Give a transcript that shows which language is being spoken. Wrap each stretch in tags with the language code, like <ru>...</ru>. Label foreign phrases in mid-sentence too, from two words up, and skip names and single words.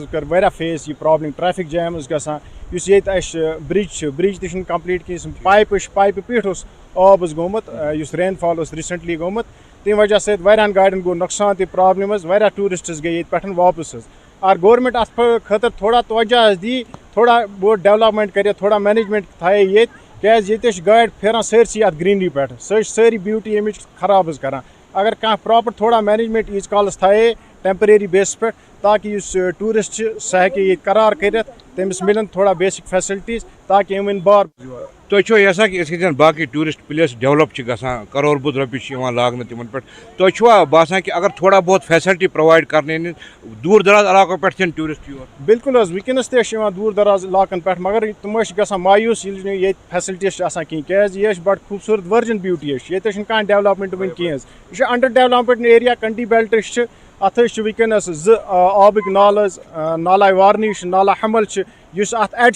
<ks>کٔر واریاہ فیس یہِ</ks> <en>problem traffic jam</en> <ks>اوس گژھان یُس ییٚتہِ اَسہِ برٛج تہِ چھُنہٕ کَمپلیٖٹ کِہیٖنۍ پایپہِ پیٚٹھ اوس آب حظ گوٚمُت یُس</ks> <en>rain fall</en> <ks>اوس ریٖسنٛٹلی گوٚمُت تَمہِ وجہ سۭتۍ واریاہَن گاڑٮ۪ن گوٚو نۄقصان تہِ پرٛابلِم حظ واریاہ ٹوٗرِسٹٕز گٔے ییٚتہِ پٮ۪ٹھ واپَس حظ اگر گورمٮ۪نٛٹ اَتھ خٲطرٕ تھوڑا توجہ حظ دی تھوڑا بہت ڈٮ۪ولَپمٮ۪نٛٹ کَرِ تھوڑا مینیجمٮ۪نٛٹ تھایے ییٚتہِ کیٛازِ ییٚتہِ چھِ گاڑِ پھیران سٲرسٕے اَتھ گرٛیٖنری پٮ۪ٹھ سۄ چھِ سٲری بیوٗٹی اَمِچ خراب حظ کَران اگر کانٛہہ پرٛاپَر تھوڑا مینیجمٮ۪نٛٹ ییٖتِس کالَس تھایے</ks> <en>temporary basis</en> <ks>پٮ۪ٹھ تاکہِ یُس ٹوٗرِسٹ چھِ سُہ ہیٚکہِ ییٚتہِ قرار کٔرِتھ تٔمِس مِلن تھوڑا</ks> <en>basic facilities</en> <ks>تاکہِ یِم یِن بار تُہۍ چھُوا یژھان کہِ أسۍ گژھن باقٕے</ks> <en>tourist place</en> <ks>ڈیولَپ چھِ گژھان کَرور بوٚد رۄپیہِ چھِ یِوان لاگنہٕ تِمن پٮ۪ٹھ تۄہہِ چھُوا باسان کہِ اگر تھوڑا بہت فیسَلٹی پرٛووایِڈ کَرنہٕ دوٗر دراز علاقو پٮ۪ٹھ یِن ٹوٗرِسٹ یور بِلکُل حظ وٕنکٮ۪نَس تہِ چھِ یِوان دوٗر دراز علاقَن پٮ۪ٹھ مگر تِم حظ چھِ گژھان مایوٗس ییٚلہِ نہٕ ییٚتہِ فیسَلٹیٖز چھِ آسان کِہیٖنۍ کیٛازِ یہِ چھِ بَڑٕ خوٗبصوٗرت</ks> <en>virgin beauty</en> <ks>حظ چھِ ییٚتہِ حظ چھِنہٕ کانٛہہ ڈیولَپمٮ۪نٛٹ وٕنہِ کِہیٖنۍ حظ یہِ چھُ</ks> <en>under development area</en> <ks>کَنٹی بیلٹٕس چھِ اَتھ حظ چھِ وٕنکٮ۪نَس 2 آبٕکۍ نالہٕ حظ نالہ وارنی چھِ نالہ حمل چھِ یُس اَتھ ایڈ</ks>